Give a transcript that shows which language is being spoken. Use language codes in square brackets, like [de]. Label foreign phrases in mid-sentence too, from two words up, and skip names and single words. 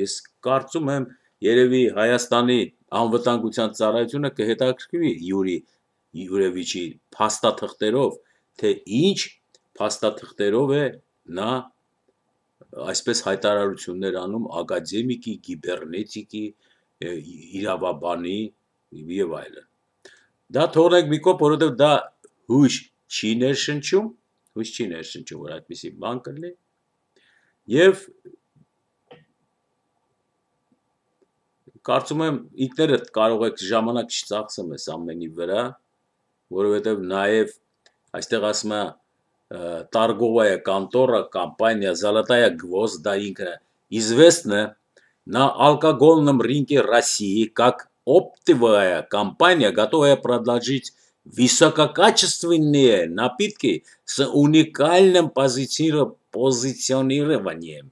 [hy] Ես կարծում եմ, երևի Հայաստանի անվտանգության ծառայությունը կհետաքրքրվի Յուրի Յուրևիչի փաստաթղթերով, թե ինչ փաստաթղթերով է նա այսպես հայտարարություններ անում ակադեմիկի, կիբեռնետիկի, իրավաբանի եւ այլն։ Դա թողնենք մի կողմ, որովհետեւ դա հույս չի ներշնչում, որ այդպիսի բան կլինի։ Եվ կարծում եմ ինքներդ կարող եք ժամանակ չծախսեմ այս ամենի վրա, որովհետեւ նաեւ այստեղ ասում է [ru] торговая контора, компания «Золотая гвоздь», ինքը известна на алкогольном рынке России как оптовая компания, готовая предложить высококачественные напитки с уникальным позиционированием.